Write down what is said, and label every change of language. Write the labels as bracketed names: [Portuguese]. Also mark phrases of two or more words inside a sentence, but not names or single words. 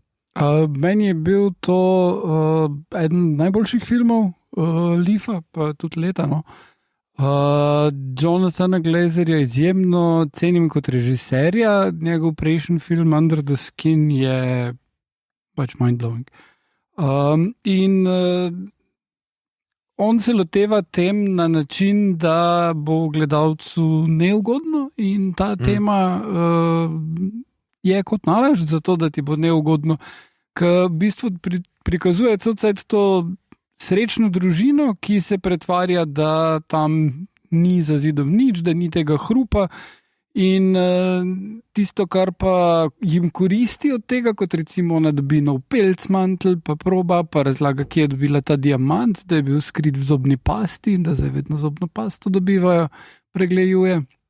[Slovenian] Meni je bil to eden najboljših filmov Leafa, pa tudi leta. No. Jonathana Glazerja izjemno cenim kot režiserja, njegov prejšnji film Under the Skin je pač mind-blowing. On se loteva tem na način, da bo gledalcu neugodno in ta tema je kot nalašč za to, da ti bo neugodno, ker v bistvu prikazuje celcajt to srečno družino, ki se pretvarja, da tam ni za zidom nič, da ni tega hrupa In tisto, kar pa jim koristi od tega, kot recimo ona dobi nov pelcmantel, pa proba, pa razlaga, kje je dobila ta diamant, da je bil skrit v zobni pasti in da zdaj vedno zobno pasto dobivajo, pregleduje.